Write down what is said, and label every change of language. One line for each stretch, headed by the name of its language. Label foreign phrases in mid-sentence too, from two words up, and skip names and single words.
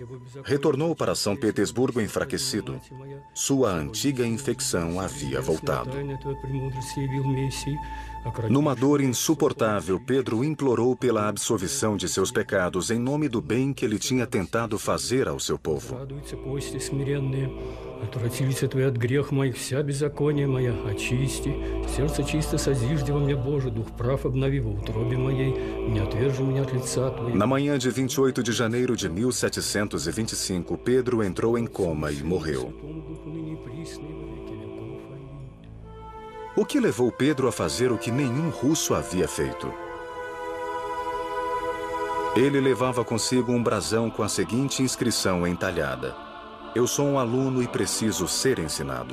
Portuguese: Retornou para São Petersburgo enfraquecido. Sua antiga infecção havia voltado. Numa dor insuportável, Pedro implorou pela absolvição de seus pecados em nome do bem que ele tinha tentado fazer ao seu povo.
Church Slavic: Отвратился Твой от грех моих, вся беззаконие моя, очисти. Сердце чисто созижди во мне, Боже, дух прав обнови во утробе моей, не отвержи меня от лица Твоего.
Portuguese: Na manhã de 28 de janeiro de 1725, Pedro entrou em coma e morreu. O que levou Pedro a fazer o que nenhum russo havia feito? Ele levava consigo um brasão com a seguinte inscrição entalhada: Eu sou um aluno e preciso ser ensinado.